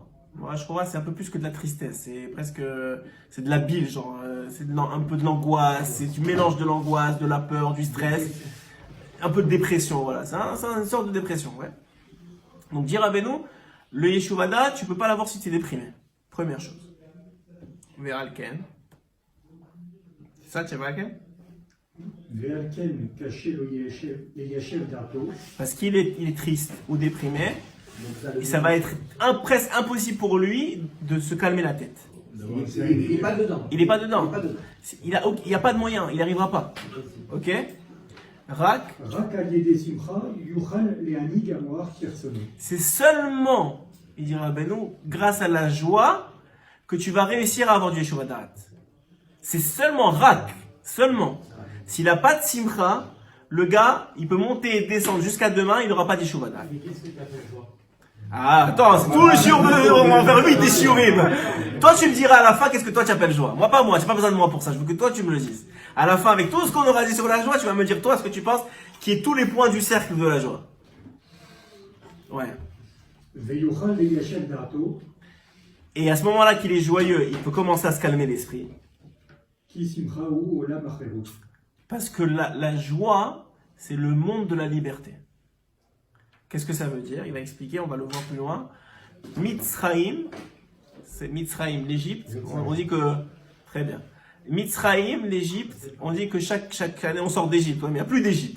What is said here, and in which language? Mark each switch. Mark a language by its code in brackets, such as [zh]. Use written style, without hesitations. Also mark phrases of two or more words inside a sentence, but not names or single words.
[fr] La [he] מרה שחורה, [fr] c'est un peu plus que de la tristesse. C'est presque, c'est de la bile, genre, c'est un peu de l'angoisse, c'est du mélange de l'angoisse, de la peur, du stress, un peu de dépression, voilà. C'est une sorte de dépression, ouais. Donc, dire à Beno, le [he] יישוב דעת, [fr] tu peux pas l'avoir si tu es déprimé. Première chose. Ve'alken. C'est ça, tu es Ve'alken? [he] ועל כן קשה לו ליישב דעתו, [fr] Parce qu'il est triste ou déprimé, et ça va être presque impossible pour lui de se calmer la tête. Il n'est pas dedans. Il n'est pas dedans. Il est pas dedans. Il n'y a pas de moyen, il n'y arrivera pas. [he] Ok? Rak, רק על ידי שמחה יוכל להנהיג המוח כרצונו. [fr] c'est seulement, il dira Beno, grâce à la joie que tu vas réussir à avoir du [he] יישוב דעת. [fr] C'est seulement Rak, seulement. S'il n'a pas de simcha, le gars, il peut monter et descendre jusqu'à demain, il n'aura pas d' [he] יישוב דעת. [fr] Mais qu'est-ce que tu appelles joie? Ah, attends, c'est tout le shiur on va faire 8 des shiurim. Toi, tu me diras à la fin, qu'est-ce que toi tu appelles joie? Moi, pas moi, j'ai pas besoin de moi pour ça, je veux que toi tu me le dises. À la fin, avec tout ce qu'on aura dit sur la joie, tu vas me dire, toi, ce que tu penses, qui est tous les points du cercle de la joie. Ouais. [he] ויוכל ליישב דעתו, [fr] Et à ce moment-là qu'il est joyeux, il peut commencer à se calmer l'esprit. [he] כי שמחה הוא עולם החירות. [fr] Parce que la joie, c'est le monde de la liberté. Qu'est-ce que ça veut dire? Il va expliquer, on va le voir plus loin. Mitzraïm, c'est Mitzraïm, l'Égypte. On dit que, très bien. Mitzraïm, l'Égypte, on dit que chaque année on sort d'Égypte, mais il n'y a plus d'Égypte.